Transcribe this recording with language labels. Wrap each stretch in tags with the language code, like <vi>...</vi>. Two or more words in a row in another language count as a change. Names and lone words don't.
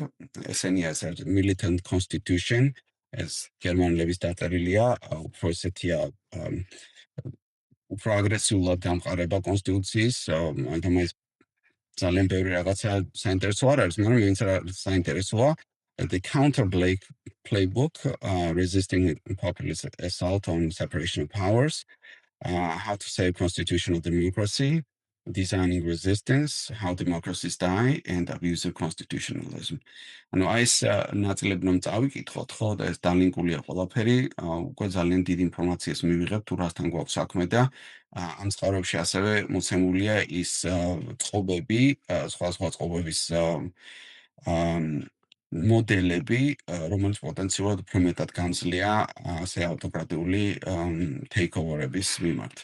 <ka>ესენია ეს Militant Constitution, ეს გერმანელების დაწერილია, უფრო ესეთია უფრო აგრესიულად დამყარება კონსტიტუციის, მაგრამ ეს ძალიან ბევრი რაღაცა საინტერესო არ არის, მაგრამ ვინც საინტერესოა,</ka> <en>the counter playbook, resisting populist assault on separation of powers, how to save constitutional democracy, designing resistance, how democracies die, and abusive constitutionalism.</en> <ka>ანუ ეს ნაწილები რომ წავიკითხოთ, ხო, და ეს დალინკულია ყველაფერი, უკვე ძალიან დიდი ინფორმაციას მივიღებთ თუ რასთან გვაქვს საქმე და ამ წყაროებში ასევე მოცემულია ის წყობები, სხვადასხვა წყობების მოდელები, რომელიც პოტენციალურად უფრო მეტად გამძლეა ასე ავტოკრატიული takeover-ების მიმართ.</ka>